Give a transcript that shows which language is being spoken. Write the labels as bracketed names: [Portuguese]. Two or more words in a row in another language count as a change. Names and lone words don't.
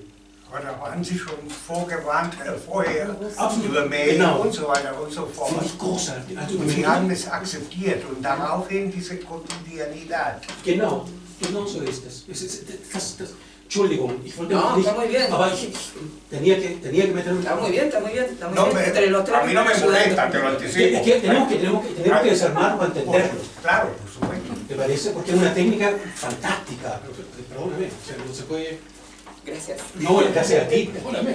[German] Aber da waren Sie schon vorgewarnt vorher Absolut. über Mail Genau. und so weiter und so fort. Finde ich großartig. Also Und Sie haben es akzeptiert und daraufhin diese Cotidianidad. Genau, genau so ist es. Entschuldigung, ich wollte [Spanish] No, [German] nicht, [Spanish] está muy bien. [German] aber ich [Spanish] tenía que meterme. Está muy bien, está muy bien, está muy No, bien. Entre los tres a mí no me estamos ayudando. molesta, te lo anticipo. Tenemos que desarmar para entenderlo. Claro, por supuesto. ¿Te parece? Porque es una técnica fantástica. Perdóname, o sea, no se puede. Gracias. No, gracias a ti, perdóname.